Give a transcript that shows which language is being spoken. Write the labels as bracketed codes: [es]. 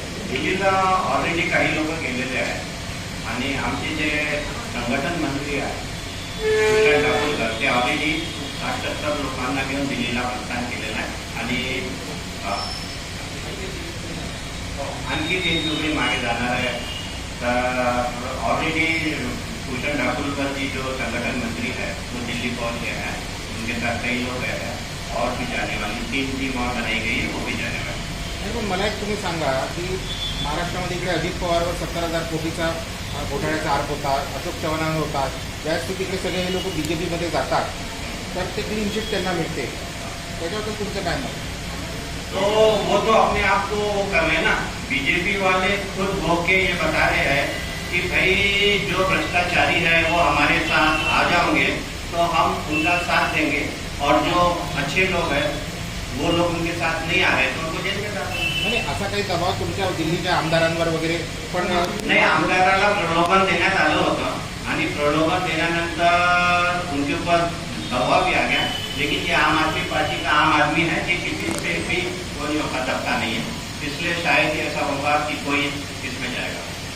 [mr] दिल्लीला ऑलरेडी काही लोक गेलेले आहेत आणि आमचे जे संघटन मंत्री आहेत दाखवकर ते ऑलरेडी 60-70 लोकांना घेऊन दिल्लीला प्रस्थान केलेलं आहे. आणि आणखी 3 टुकडी मागे जाणार आहे. [hi] तर ऑलरेडी भूषण ठाकुरकर जी जो संगठन मंत्री है वो दिल्ली पहुंच गया है. उनके साथ कई लोग हैं और भी जाने वाली 3 टीम और बनाई गई है, वो भी जाने वाली. [mr] पण मला एक तुम्ही सांगा की महाराष्ट्रामध्ये इकडे अजित पवारवर 70,000 कोटीचा घोटाळ्याचा आरोप होता, अशोक चव्हाणांवर होता. ज्यावेळेस तिकडे सगळे हे लोक बीजेपीमध्ये जातात तर ते क्लीन चिट त्यांना मिळते. त्याच्याबद्दल तुमचं काय मत? [hi] तो वो तो अपने आप को कर रहे हैं ना. बीजेपी वाले खुद भोग के ये बता रहे हैं कि भाई जो भ्रष्टाचारी है वो हमारे साथ आ जाओगे तो हम उनका साथ देंगे, और जो अच्छे लोग हैं वो लोग उनके साथ नहीं आ रहे तो उनको जेल में डालते. [mr] म्हणजे असा काही दबाव तुमच्या दिल्लीच्या आमदारांवर वगैरे पण नाही, आमदाराला प्रलोभन देण्यात आलं होतं आणि प्रलोभन देण्यानंतर [hi] उनके ऊपर दबाव भी आ गया. लेकिन ये आम आदमी पार्टी का आम आदमी है, ये किसी से भी कोई हटकता नहीं है, इसलिए शायद ही ऐसा होगा कि कोई इसमें जाएगा.